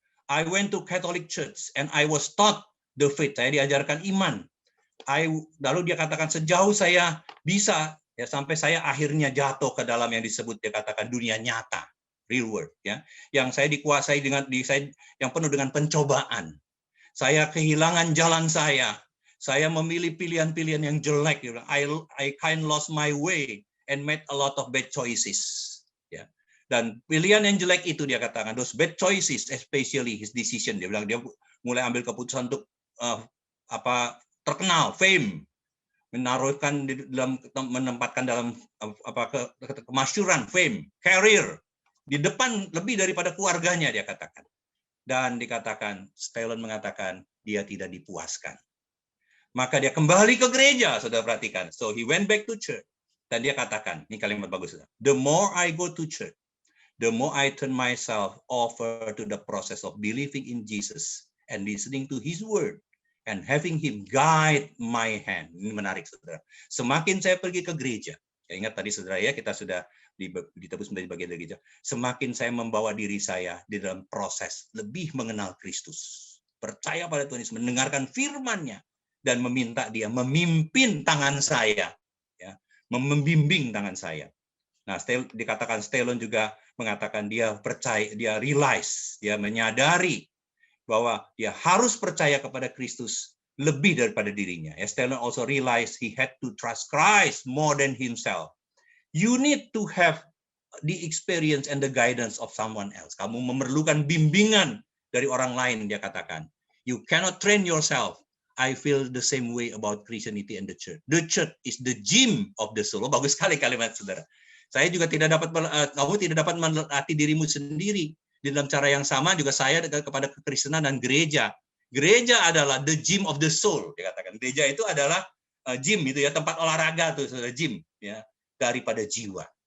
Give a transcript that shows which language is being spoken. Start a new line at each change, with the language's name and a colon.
English: I went to Catholic Church and I was taught the faith."
Indonesian: Saya diajarkan iman. Lalu dia katakan sejauh saya bisa, ya, sampai saya akhirnya jatuh ke dalam yang disebut dia katakan dunia nyata,
English: real world,
Indonesian: ya, yang saya dikuasai yang penuh dengan pencobaan. Saya kehilangan jalan saya memilih pilihan-pilihan yang jelek.
English: I kind lost my way and made a lot of bad choices.
Indonesian: Ya. Dan pilihan yang jelek itu dia katakan,
English: those bad choices, especially his decision.
Indonesian: Dia bilang dia mulai ambil keputusan untuk terkenal, fame, menempatkan dalam kemasyuran, fame, career di depan lebih daripada keluarganya, dia katakan. Dan dikatakan, Stallone mengatakan dia tidak dipuaskan. Maka dia kembali ke gereja, saudara perhatikan.
English: So he went back to church.
Indonesian: Dan dia katakan, ini kalimat bagus, saudara.
English: The more I go to church, the more I turn myself over to the process of believing in Jesus and listening to His word and having Him guide my hand.
Indonesian: Ini menarik, saudara. Semakin saya pergi ke gereja, ya, ingat tadi, saudara, ya, kita sudah ditebus menjadi bagian dari gereja. Semakin saya membawa diri saya di dalam proses lebih mengenal Kristus, percaya pada Tuhan Yesus, mendengarkan firman-Nya, dan meminta Dia memimpin tangan saya, ya, membimbing tangan saya. Nah, dikatakan Stallone juga mengatakan dia percaya, dia
English: realize,
Indonesian: dia menyadari bahwa dia harus percaya kepada Kristus lebih daripada dirinya.
English: Stallone also realized he had to trust Christ more than himself. You need to have the experience and the guidance of someone else.
Indonesian: Kamu memerlukan bimbingan dari orang lain, dia katakan.
English: You cannot train yourself. I feel the same way about Christianity and the church. The church is the gym of the soul.
Indonesian: Bagus sekali kalimat, saudara. Saya juga kamu tidak dapat melatih dirimu sendiri. Di dalam cara yang sama juga saya kepada kekristenan dan gereja. Gereja adalah
English: the gym of the soul,
Indonesian: dikatakan. Gereja itu adalah gym, itu ya, tempat olahraga tuh, saudara, gym, ya, daripada jiwa.